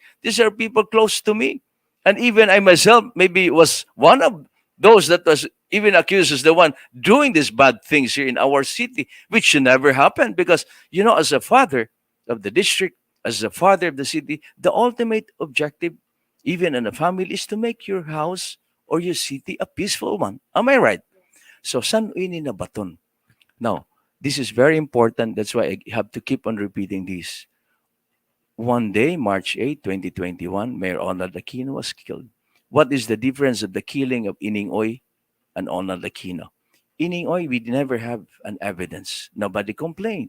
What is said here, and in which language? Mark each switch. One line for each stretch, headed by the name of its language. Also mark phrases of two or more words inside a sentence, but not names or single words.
English: These are people close to me. And even I myself maybe was one of those that was even accused as the one doing these bad things here in our city, which should never happen because, as a father of the district, as a father of the city, the ultimate objective, even in a family, is to make your house or your city a peaceful one. Am I right? So,
Waray: san ini na baton?
English: Now, this is very important. That's why I have to keep on repeating this. One day, March 8, 2021, Mayor Arnold Aquino was killed. What is the difference of the killing of Ining Oy and Arnold Aquino? Ining Oy, we never have an evidence. Nobody complained.